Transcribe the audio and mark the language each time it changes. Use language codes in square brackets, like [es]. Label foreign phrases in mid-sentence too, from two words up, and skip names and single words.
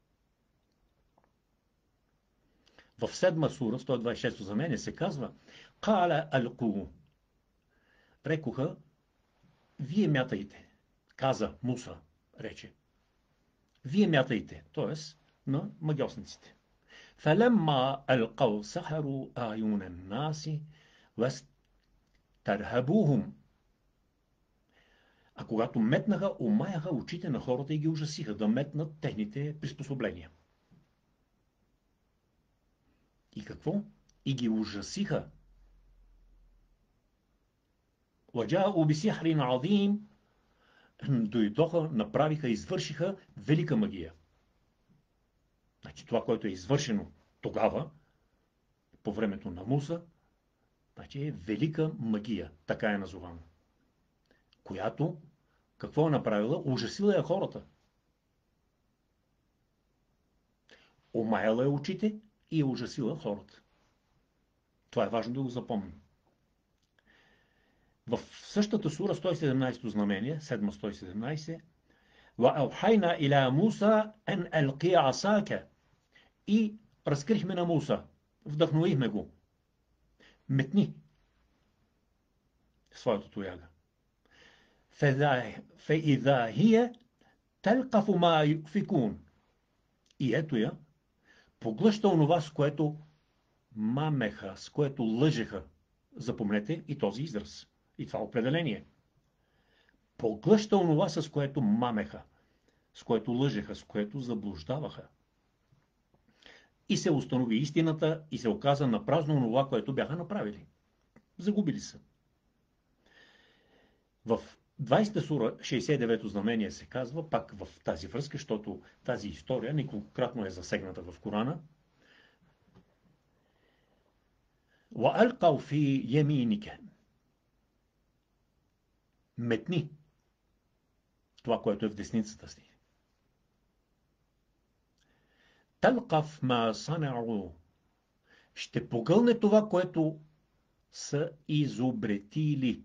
[bg] В 7 сура, 126 за мен се казва [ar] قال ألقوا. [bg] Рекоха, вие мятайте. Каза Муса, рече. Вие мятайте, т.е. на магиосниците. [ar] فَلَمَّا أَلْقَوْا سَحَرُوا أَعْيُنَ النَّاسِ وَاسْتَرْهَبُوهُمْ. [bg] А когато метнаха, омаяха очите на хората и ги ужасиха да метнат техните приспособления. И какво? И ги ужасиха. [ar] وَجَاءُوا بِسِحْرٍ عَظِيمٍ. [bg] Дойдоха, направиха, извършиха велика магия. Значи това, което е извършено тогава, по времето на Муса, значи е велика магия, така е назовано. Която, какво е направила? Ужасила е хората. Омаяла е очите и е ужасила хората. Това е важно да го запомним. В същата сура 117 знамение, 7-117, [ar] وَأَوْحَيْنَا إِلَى مُوسَى أَنْ أَلْقِيَ عَصَاكَ. [bg] И разкрихме на Муса, вдъхновихме го. Метни своята тояга. [ar] فَإِذَا هِيَ تَلْقَفُ مَا يُؤْفِكُونَ. [bg] И ето я, поглъща онова, с което мамеха, с което лъжеха. Запомнете и този израз, и това определение. Поглъща онова, с което мамеха, с което лъжеха, с което заблуждаваха. И се установи истината и се оказа на празно онова, което бяха направили. Загубили са. В 20 сура, 69-то знамение се казва, пак в тази връзка, защото тази история неколкократно е засегната в Корана. [ar] وَأَلْقَوْا فِي يَمِينِكَ. [bg] Метни това, което е в десницата си. [ar] تلقف ما صنعوا. [bg] Ще погълне това, което са изобретили.